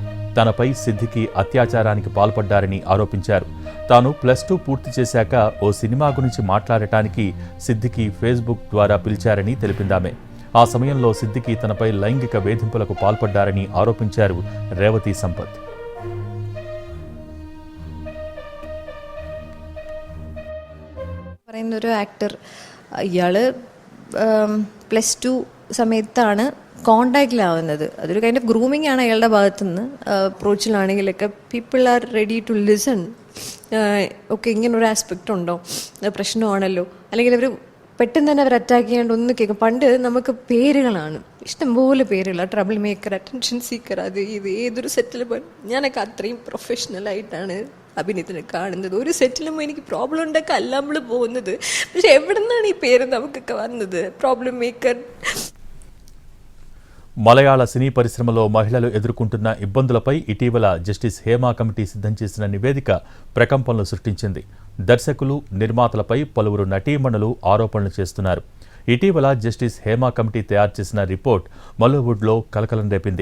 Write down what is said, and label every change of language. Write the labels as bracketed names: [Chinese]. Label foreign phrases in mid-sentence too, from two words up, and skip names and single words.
[Telugu] తనపై సిద్దికి అత్యాచారానికి పాల్పడ్డారని ఆరోపించారు. తాను +2 పూర్తి చేశాక ఓ సినిమా గురించి మాట్లాడటానికి సిద్దికి ఫేస్బుక్ ద్వారా పిలిచారని తెలిపిందామె. ఆ సమయంలో సిద్దికి తనపై లైంగిక వేధింపులకు పాల్పడ్డారని ఆరోపించారు రేవతి సంపత్. [Malayalam] പറയുന്നൊരു ആക്ടർ ഇയാള് +2 സമയത്താണ് കോണ്ടാക്റ്റിലാവുന്നത്. അതൊരു [English] kind of grooming [Malayalam] ആണ് അയാളുടെ ഭാഗത്തുനിന്ന്. അപ്രോച്ചിലാണെങ്കിലൊക്കെ [English] people are ready to listen. [Malayalam] ഓക്കെ, ഇങ്ങനൊരു ആസ്പെക്റ്റ് ഉണ്ടോ, പ്രശ്നമാണല്ലോ, അല്ലെങ്കിൽ അവർ പെട്ടെന്ന് തന്നെ അവർ അറ്റാക്ക് ചെയ്യാണ്ട് ഒന്ന് കേൾക്കും. പണ്ട് നമുക്ക് പേരുകളാണ്, ഇഷ്ടംപോലെ പേരുകൾ, [English] trouble maker, attention seeker, [Malayalam] അത് ഇത് ഏതൊരു സെറ്റിലും ഞാനൊക്കെ അത്രയും പ്രൊഫഷണലായിട്ടാണ് അഭിനയത്തിന് കാണുന്നത്. ഒരു സെറ്റിലും എനിക്ക് പ്രോബ്ലം ഉണ്ടാക്കാൻ അല്ല നമ്മൾ പോകുന്നത്. പക്ഷെ എവിടെ നിന്നാണ് ഈ പേര് നമുക്കൊക്കെ വന്നത്? [English] problem maker. [Telugu] మలయాళ సినీ పరిశ్రమలో మహిళలు ఎదుర్కొంటున్న ఇబ్బందులపై ఇటీవల జస్టిస్ హేమా కమిటీ సిద్ధం చేసిన నివేదిక ప్రకంపనలు సృష్టించింది. దర్శకులు, నిర్మాతలపై పలువురు నటీమణులు ఆరోపణలు చేస్తున్నారు. ఇటీవల జస్టిస్ హేమా కమిటీ తయారు చేసిన రిపోర్ట్ మలోవుడ్లో కలకలం రేపింది.